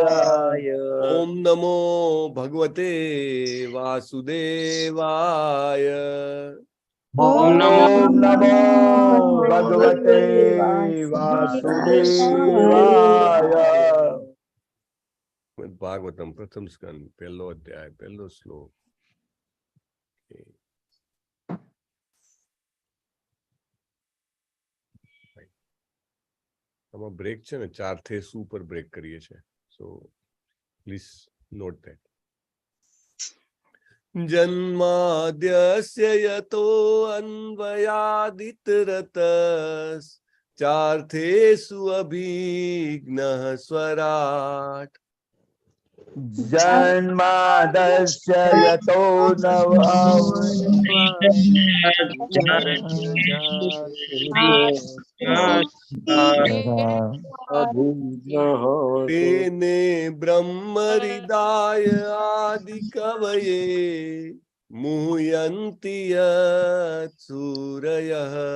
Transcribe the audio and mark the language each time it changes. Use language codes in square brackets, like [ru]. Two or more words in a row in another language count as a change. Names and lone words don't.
[sa] ओम नमो भगवते वासुदेवाय। ओम नमो भगवते वासुदेवाय। [gu] શ્રીમદ્ ભાગવતમ પ્રથમ સ્કંધ પહેલો અધ્યાય પહેલો શ્લોક. આમાં બ્રેક છે ને 4 થી સુપર બ્રેક કરીએ છે. [en] So please note that. [sa] जन्माद्यस्य यतो अन्वयादितरतस चार्थेषु अभिघ्नः स्वराट. जन्मादस्य यतो तेने ब्रह्म हृदय आदि कवये मुह्यन्ति यत् सूरयः.